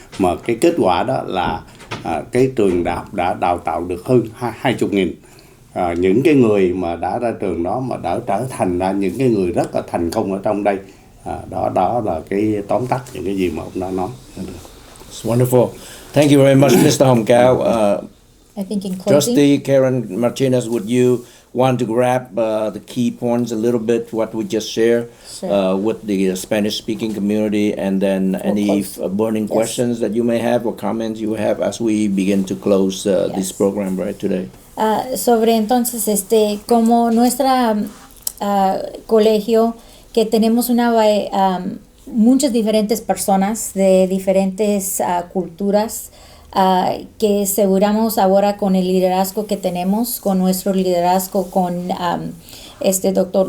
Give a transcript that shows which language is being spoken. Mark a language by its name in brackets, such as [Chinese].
[Vietnamese] Mà cái kết quả đó là cái trường đại học đã đào tạo được hơn 20.000 những cái người mà đã ra trường đó mà đã trở thành ra những cái người rất là thành công ở trong đây. Đó là cái tóm tắt những cái gì mà ông đã nói. [English] It's wonderful. Thank you very much, Mr. Hồng Cao. I think in closing, Trustee Karen Martinez, would you want to grab the key points a little bit, what we just shared with the Spanish-speaking community, and then any burning questions that you may have or comments you have as we begin to close this program right today? [Spanish] Sobre entonces, como nuestra colegio, que tenemos muchas diferentes personas de diferentes culturas, que aseguramos ahora con el liderazgo que tenemos, con nuestro liderazgo con Dr.